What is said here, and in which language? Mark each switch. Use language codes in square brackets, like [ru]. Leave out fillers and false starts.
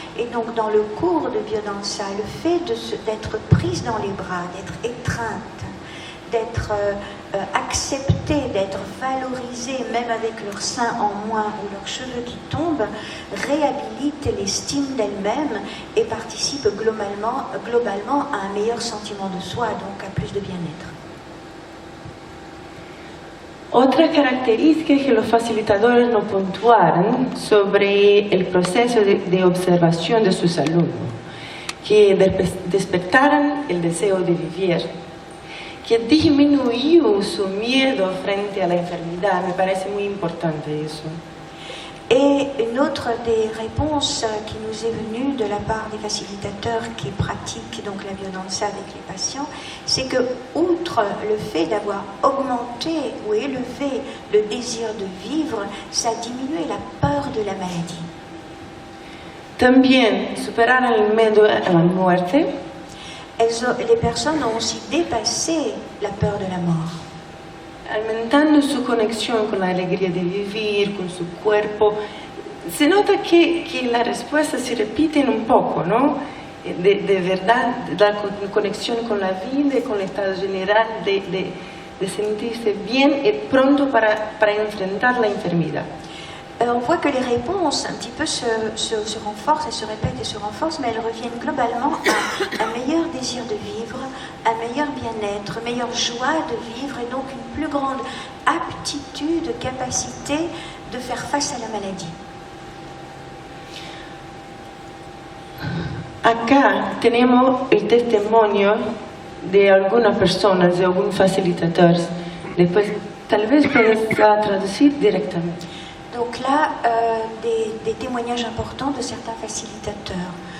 [fr] Et donc dans le cours de biodanza, le fait d'être prise dans les bras, d'être étreinte, d'être acceptées, d'être valorisées, même avec leur sein en moins ou leurs cheveux qui tombent, réhabilite l'estime d'elles-mêmes et participe globalement à un meilleur sentiment de soi, donc à plus de bien-être. [es] Otra característica que los facilitadores nos puntuaron sobre el proceso de observación de sus alumnos, que despertaron el deseo de vivir, que disminuyó su miedo frente a la enfermedad. Me parece muy importante eso. [fr] Et une autre des réponses qui nous est venue de la part des facilitateurs qui pratiquent donc la biodanza avec les patients, c'est que, outre le fait d'avoir augmenté ou élevé le désir de vivre, ça a diminué la peur de la maladie. [es] También superaron el miedo a la muerte. [fr] Les personnes ont aussi dépassé la peur de la mort. [es] Aumentando su conexión con la alegría de vivir, con su cuerpo. Se nota que la respuesta se repiten un poco, ¿no? De verdad, la conexión con la vida y con el estado general de sentirse bien y pronto para enfrentar la enfermedad. [fr] On voit que les réponses un petit peu se renforcent, elles se répètent et se renforcent, mais elles reviennent globalement à un meilleur désir de vivre, un meilleur bien-être, une meilleure joie de vivre et donc une plus grande aptitude, capacité de faire face à la maladie. [es] acá tenemos el testimonio de algunas personas, de algunos facilitadores. Después, tal vez puedes traducir directamente. [fr] Donc là, des témoignages importants de certains facilitateurs.